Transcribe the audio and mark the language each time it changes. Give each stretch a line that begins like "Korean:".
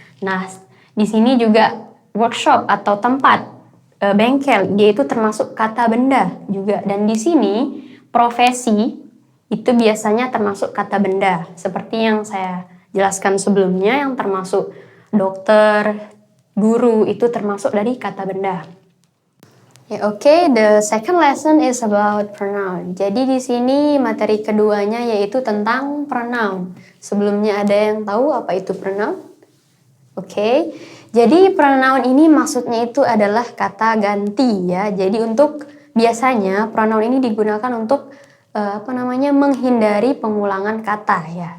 Indonesian: Nah, di sini juga workshop atau tempat bengkel, dia itu termasuk kata benda juga. Dan di sini profesi itu biasanya termasuk kata benda. Seperti yang saya jelaskan sebelumnya yang termasuk dokter, guru itu termasuk dari kata benda.
English: Okay, the second lesson is about pronoun.
Indonesian: Jadi di sini materi keduanya yaitu tentang pronoun. Sebelumnya ada yang tahu apa itu pronoun? Oke, jadi pronoun ini maksudnya itu adalah kata ganti ya. Jadi untuk biasanya pronoun ini digunakan untuk menghindari pengulangan kata ya.